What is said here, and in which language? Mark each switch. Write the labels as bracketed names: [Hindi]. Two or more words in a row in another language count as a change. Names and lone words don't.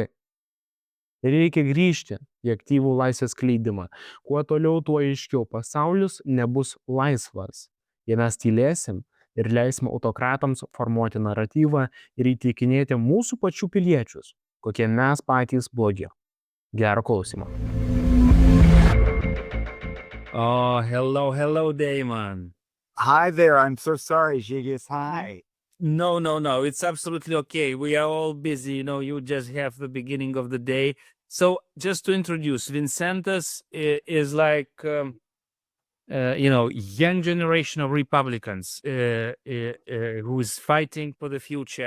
[Lithuanian] Ir reikia grįžti į aktyvų laisvės skleidimą. Kuo toliau, tuo aiškiau pasaulis nebus laisvas. Jei mes tylėsim ir leisime autokratams formuoti naratyvą ir įtikinėti mūsų pačių piliečius, kokie mes patys blogi. Gero klausimo. [English] Oh, hello, Damon. Hi there. I'm so sorry, Žygis. Hi. No, it's absolutely okay. We are all busy. You just have the beginning of the day. So just to introduce, Vincentas is like, young generation of Republicans who is fighting for the future.